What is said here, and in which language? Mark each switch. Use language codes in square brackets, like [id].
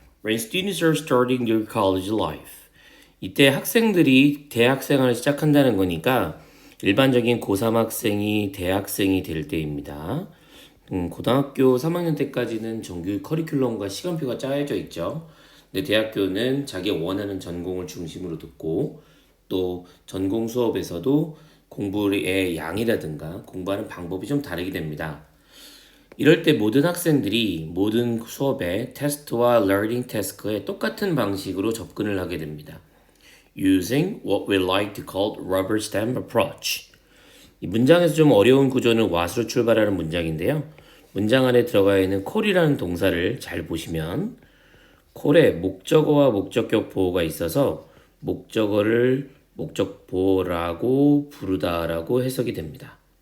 [en] When students are starting their college life. [ko] 이때 학생들이 대학 생활을 시작한다는 거니까 일반적인 고3 학생이 대학생이 될 때입니다. 고등학교 3학년 때까지는 정규 커리큘럼과 시간표가 짜여져 있죠. 근데 대학교는 자기 원하는 전공을 중심으로 듣고 또 전공 수업에서도 공부의 양이라든가 공부하는 방법이 좀 다르게 됩니다. 이럴 때 모든 학생들이 모든 수업에 테스트와 learning task에 똑같은 방식으로 접근을 하게 됩니다. [en] Using what we like to call rubber stamp approach. [ko] 이 문장에서 좀 어려운 구조는 what으로 출발하는 문장인데요. 문장 안에 들어가 있는 call이라는 동사를 잘 보시면 call에 목적어와 목적격 보호가 있어서 목적어를 목적 보호라고 부르다라고 해석이 됩니다.